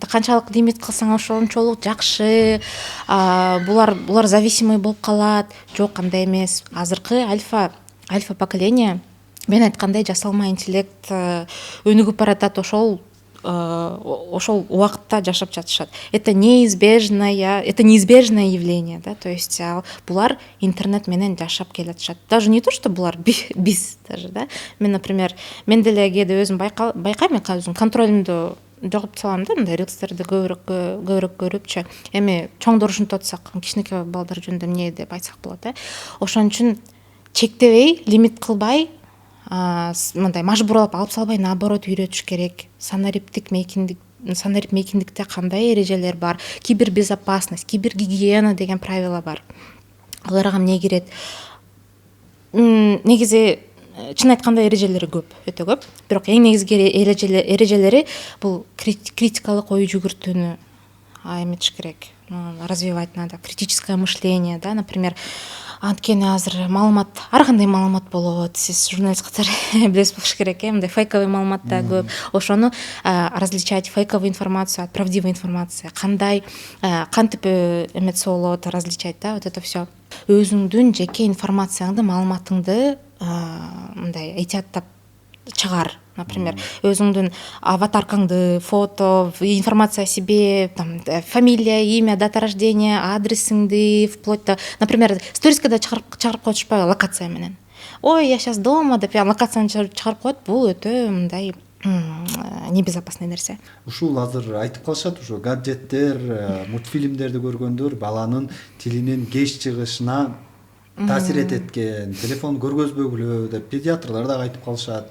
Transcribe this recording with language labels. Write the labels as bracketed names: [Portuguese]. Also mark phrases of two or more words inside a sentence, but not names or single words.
[Kyrgyz] Канчалык лимит кылсаң ошончолук жакшы. Булар зависимый болуп калат. Жок, андай эмес. Азыркы альфа поколение, мен айткандай, жасалма интеллект өнүгүп баратат. Ошол убакытта жашап жатышат. [Russian] Это неизбежное явление, да, то есть [Kyrgyz] булар интернет менен жашап келатышат. [Russian] Даже не то, что [Kyrgyz] булар, биз [Russian] даже, да. [Kyrgyz] Мен, например, мен деле кээде өзүм байкайм, мен өзүм контролимду жогоптуп салам да, мындай рилстерди көбүрөөк көрүпчү. Эми чоңдор ушинтип атсак, кичинекей балдар жөнүндө эмне деп айтсак болот, да. Ошон үчүн чектебей, лимит кылбай, мындай мажбурлап алып салбай, наоборот үйрөтүш керек. Санарип мейкиндикте кандай эрежелер бар, [Russian] кибербезопасность, кибергигиена [Kyrgyz] деген правила бар. Аларга эмне кирет? Негизи чын айтканда эрежелери көп, өтө көп. Бирок эң негизги эрежелери бул критикалык ой жүгүртүүнү эметиш керек, [Russian] развивать надо критическое мышление, да, например. [Kyrgyz] Анткени азыр маалымат ар кандай маалымат болот, сиз журналист катары билесиз болуш керек, мындай фейковый маалымат да көп. [Russian] Ошону различать фейковую информацию от правдивой информации, [Kyrgyz] кандай кантип эмесе болот, [Russian] различать, да, вот это все. [Kyrgyz] Өзүңдүн жеке информацияңды, маалыматыңды мындай этияттап чыгар. Например, өзүңдүн аватаркаңды, [Russian] фото, информация о себе, там, фамилия, имя, дата рождения, адресиңди, вплоть до, например, [Kyrgyz] сториске да чыгарып коюшпайбы локация менен. Ой, [Russian] я сейчас дома [Kyrgyz] деп локацияны чыгарып коет, бул өтө мындай небезопасный нерсе. Ушул азыр айтып калышат, ушу гаджеттер, мультфильмдерди көргөндөр баланын тилинин кеч чыгышына таасир эткен, телефон көргөзбөгүлө деп педиатрлар да айтып калышат.